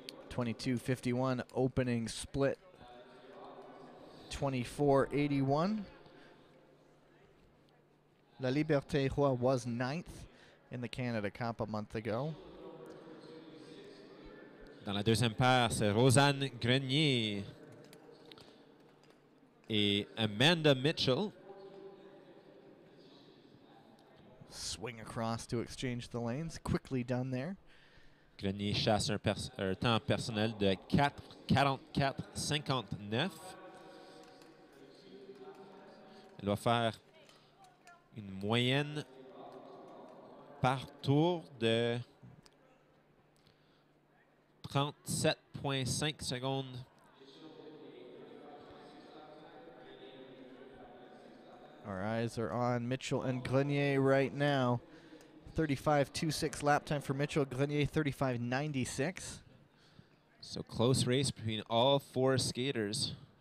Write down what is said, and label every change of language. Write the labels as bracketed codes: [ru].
[en] 22:51 opening split. 24:81. La Liberté Roy was 9th in the Canada Cup a month ago. [fr] Dans la deuxième paire, c'est Rosanne Grenier et Amanda Mitchell. [en] Swing across to exchange the lanes. Quickly done there. [fr] Grenier chasse un temps personnel de 4:44:59. Elle va faire une moyenne par tour de 37,5 secondes. [en] Our eyes are on Mitchell and Grenier right now. 35:26 lap time for Mitchell. Grenier 35:96. So close race between all four skaters.